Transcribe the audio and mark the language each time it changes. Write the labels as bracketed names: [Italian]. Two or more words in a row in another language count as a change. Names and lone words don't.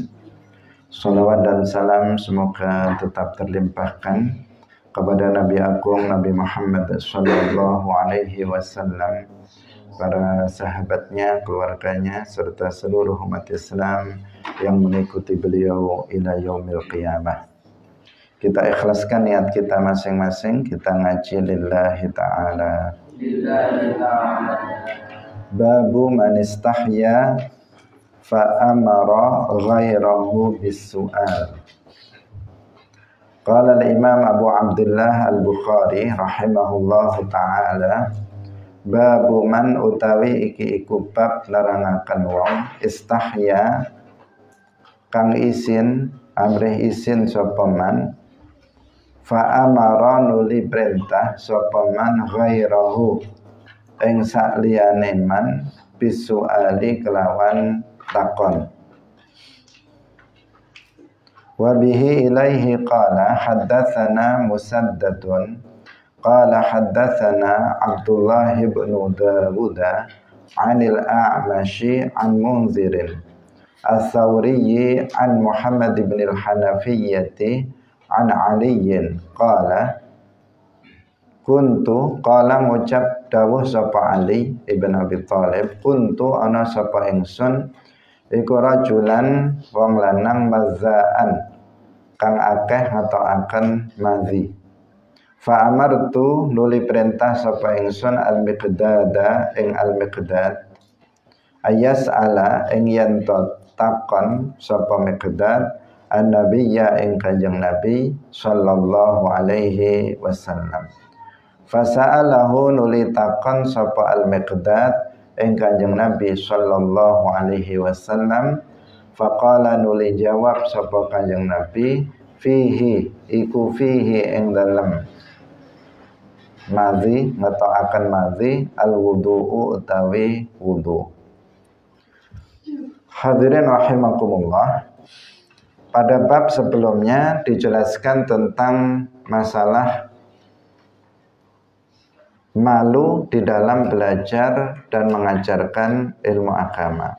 [Indonesian] Salawat dan salam semoga tetap terlimpahkan kepada Nabi Agung Nabi Muhammad [Arabic] صلى الله عليه وسلم, [Indonesian] para sahabatnya, keluarganya, serta seluruh umat Islam yang mengikuti beliau [Arabic] إلى يوم القيامة. [Indonesian] Kita ikhlaskan niat kita masing-masing, kita ngaji [Arabic] لله تعالى. باب من استحيا فأمر غيره بالسؤال. قال الإمام أبو عبد الله البخاري رحمه الله تعالى، باب من [Javanese] utawi iki iku bab larangaken wong istahya kang isin, amrih isin sapa [Arabic] من، فأمر [Javanese] nuli perintah sapa [Arabic] من غيره [Javanese] ing sakliyane man bisuali kelawan takon. [Arabic] وبه إليه قال حدثنا مسدد قال حدثنا عبد الله بن داود عن الأعمش عن منذر الثوري عن محمد بن الحنفية عن علي قال كنت قال [Javanese] ngucap dawuh sapa Ali ibn Abi Thalib, kuntu ana sapa ingsun iku rajulan wong lanang mazzaan kang akeh ngatokaken madzi. [Arabic] فأمرت [Javanese] nuli perintah sapa ingsun al-Miqdada ing al-Miqdad ayas ala ing yen takon sapa Miqdad an-nabiyya ing Kanjeng Nabi [Arabic] صلى الله عليه وسلم. [Javanese] Fasa'alahu nuli takon sapa al-Miqdad ing Kanjeng Nabi [Arabic] صلى الله عليه وسلم. [Javanese] Faqala nuli jawab sapa Kanjeng Nabi fihi iku fihi ing dalem madhi ngetokaken madhi al-wudu'u utawi wudu. [Arabic] حاضرين رحمكم الله, [Indonesian] pada bab sebelumnya dijelaskan tentang masalah malu di dalam belajar dan mengajarkan ilmu agama.